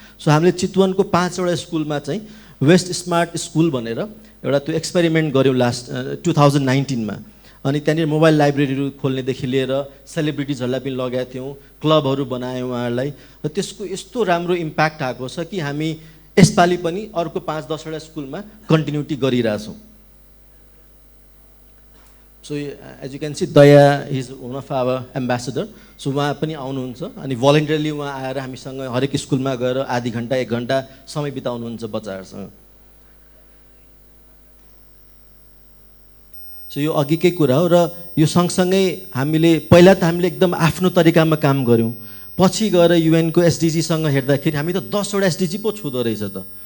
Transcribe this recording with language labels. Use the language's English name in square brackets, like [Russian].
[Nepali] So हामीले चितवनको 5वटा स्कुलमा चाहिँ वेस्ट स्मार्ट स्कुल भनेर एउटा त्यो एक्सपेरिमेन्ट गऱ्यौँ लास्ट 2019मा। अनि त्यहाँनिर मोबाइल लाइब्रेरीहरू खोल्नेदेखि लिएर सेलिब्रिटिजहरूलाई पनि लगाएका थियौँ, क्लबहरू बनायौँ उहाँहरूलाई, र त्यसको यस्तो राम्रो इम्प्याक्ट आएको छ कि हामी यसपालि पनि अर्को 5-10 वटा स्कुलमा कन्टिन्युटी गरिरहेछौँ। [English] So as you can see Daya is one of our ambassador. [Nepali] So उहाँ पनि आउनुहुन्छ अनि भलन्टियरली उहाँ आएर हामीसँग हरेक स्कुलमा गएर आधी घन्टा 1 घन्टा समय बिताउनुहुन्छ बच्चाहरूसँग। सो यो अघिकै कुरा हो र यो सँगसँगै पहिला त हामीले एकदम आफ्नो तरिकामा काम गऱ्यौँ, पछि गएर युएनको एसडिजीसँग हेर्दाखेरि हामी त 10 वटा एसडिजी पो छुँदो रहेछ त।